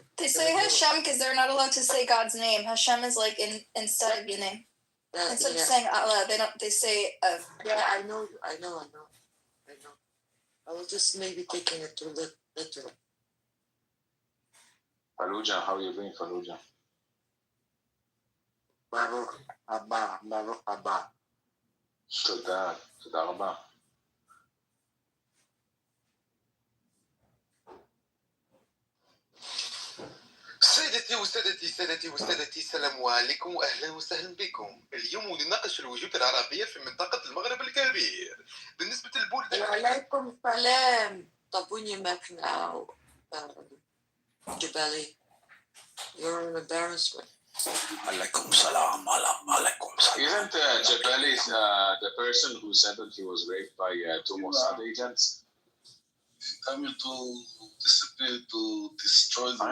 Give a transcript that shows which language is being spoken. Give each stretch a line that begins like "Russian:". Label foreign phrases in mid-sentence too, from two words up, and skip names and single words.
English: They say Hashem because they're not allowed to say God's name. Hashem is like instead of your name. Instead of saying Allah, they say Yeah, I know. I was just maybe taking it too literal. Fallujah, how are you doing, Fallujah?
Hebrew: ברוך הבא. תודה רבה.
Arabic: سادتي السلام عليكم واهلا وسهلا بكم. اليوم نناقش الوجود العربية في منطقة المغرب الكبير. بالنسبة للبلدان وعليكم السلام.
English: طب when you back now, Jabali, you're an embarrassment.
Arabic: عليكم السلام.
English: Isn't Jabali the person who said that he was raped by two Mossad agents? Coming to disappear, to destroy the